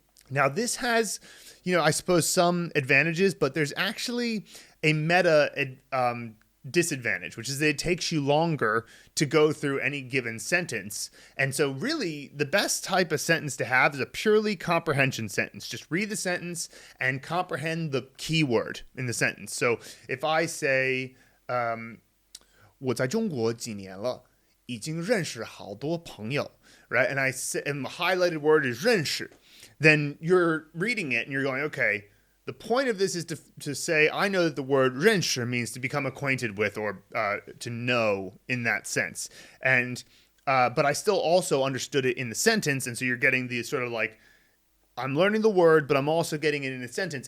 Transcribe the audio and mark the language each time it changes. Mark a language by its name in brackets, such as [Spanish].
[English] Now this has, I suppose some advantages, but there's actually a meta disadvantage, which is that it takes you longer to go through any given sentence. And so really the best type of sentence to have is a purely comprehension sentence. Just read the sentence and comprehend the keyword in the sentence. So if I say, [Chinese] 我在中国几年了，已经认识好多朋友, [English] right? And the highlighted word is 认识. Then you're reading it and you're going, okay, the point of this is to say, I know that the word 认识 means to become acquainted with or to know in that sense. And but I still also understood it in the sentence. And so you're getting the sort of like, I'm learning the word, but I'm also getting it in a sentence.